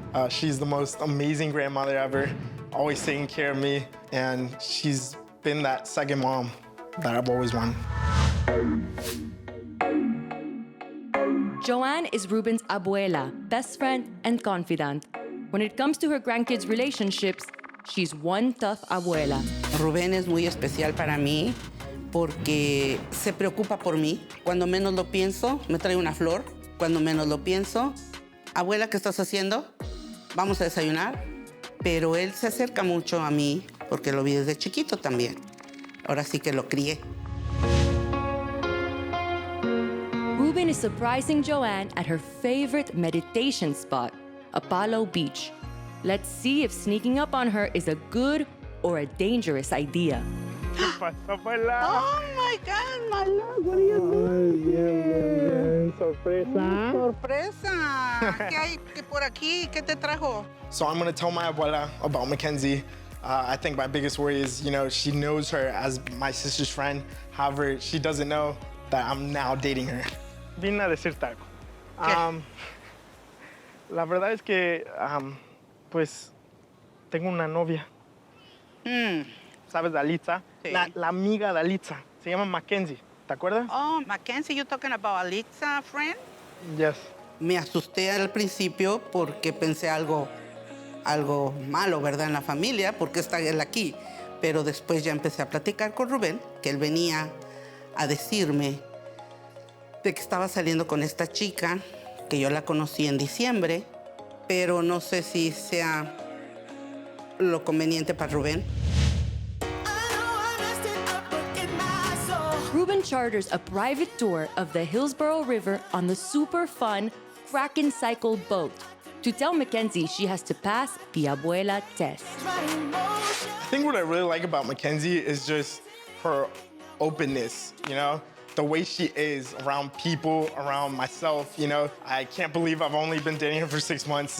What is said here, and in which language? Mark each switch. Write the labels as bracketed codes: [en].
[en] She's the most amazing grandmother ever, always taking care of me, and she's been that second mom that I've always wanted. Joanne is Ruben's abuela, best friend, and confidant. When it comes to her grandkids' relationships, she's one tough abuela. [es] Rubén es muy especial para mí porque se preocupa por mí. Cuando menos lo pienso, me trae una flor. Cuando menos lo pienso, abuela, ¿qué estás haciendo? Vamos a desayunar. Pero él se acerca mucho a mí porque lo vi desde chiquito también. Ahora sí que lo crié. [en] Ruben is surprising Joanne at her favorite meditation spot, Apollo Beach. Let's see if sneaking up on her is a good or a dangerous idea. [es] ¿Qué pasa, abuela? [en] Oh my God, my love, what are you doing? [es] Bien. Sorpresa. Sorpresa. ¿Qué hay por aquí? ¿Qué te trajo? [en] So I'm gonna tell my abuela about McKenzie. I think my biggest worry is, she knows her as my sister's friend. However, she doesn't know that I'm now dating her. [es] Vine a decirte algo. ¿Qué? La verdad es que, pues, tengo una novia. ¿Sabes de Alitza? Sí. La amiga de Alitza. Se llama McKenzie. ¿Te acuerdas? [en] Oh, McKenzie, you talking about Alitza, friend? Yes. [es] Me asusté al principio porque pensé algo malo, ¿verdad? En la familia, porque está él aquí. Pero después ya empecé a platicar con Rubén, que él venía a decirme de que estaba saliendo con esta chica, que yo la conocí en diciembre, pero no sé si sea lo conveniente para Rubén. [en] Ruben charters a private tour of the Hillsborough River on the super fun Kraken Cycle boat to tell McKenzie she has to pass the Abuela test. I think what I really like about McKenzie is just her openness, the way she is around people, around myself, I can't believe I've only been dating her for 6 months.